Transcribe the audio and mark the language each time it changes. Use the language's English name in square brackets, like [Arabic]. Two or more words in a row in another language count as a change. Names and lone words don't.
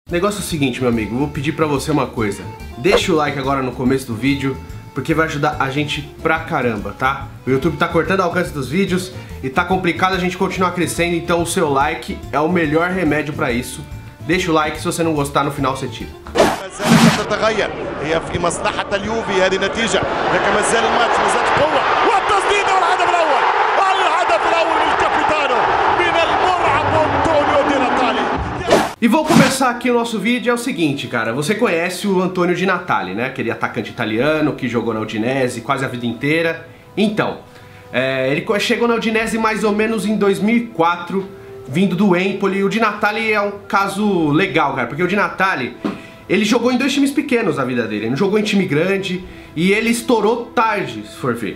[Portuguese] O negócio é o seguinte, meu amigo, vou pedir pra você uma coisa. Deixa o like agora no começo do vídeo, porque vai ajudar a gente pra caramba, tá? O YouTube tá cortando o alcance dos vídeos e tá complicado a gente continuar crescendo, então o seu like é o melhor remédio pra isso. Deixa o like, se você não gostar, no final você tira. [Arabic] تتغير هي في مصلحة اليوفي هذه نتيجة لكن ما زال الماتش ما زالت قوة والتسديد والهدف الأول للكابيتانو من المرعب أنطونيو دي ناتالي. [Portuguese] E vou começar aqui o nosso vídeo, é o seguinte, cara, você conhece o Antônio Di Natale, né? Aquele atacante italiano que jogou na Udinese quase a vida inteira. Então, ele chegou na Udinese mais ou menos em 2004, vindo do Empoli. O Di Natale é um caso legal, cara, porque o Di Natale, ele jogou em dois times pequenos na vida dele, ele não jogou em time grande e ele estourou tarde, se for ver.